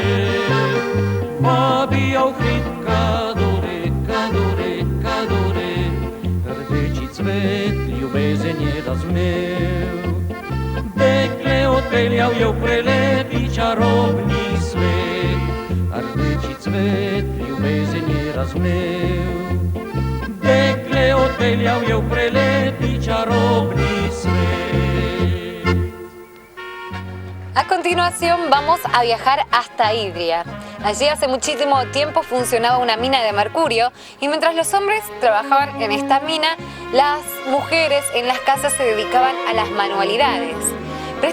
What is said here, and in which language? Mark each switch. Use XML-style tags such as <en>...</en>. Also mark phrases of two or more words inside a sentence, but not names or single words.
<sl>vabijo v hrib kadore, kadore, kadore, rdeči cvet ljubezen je razvnel, dekle odpeljal je v prelepi čarobni svet, rdeči cvet ljubezen je razvnel, dekle odpeljal je v prelepi čarobni svet.</sl> <es>A continuación vamos a viajar hasta Idria. Allí hace muchísimo tiempo funcionaba una mina de mercurio y mientras los hombres trabajaban en esta mina, las mujeres en las casas se dedicaban a las manualidades.</es>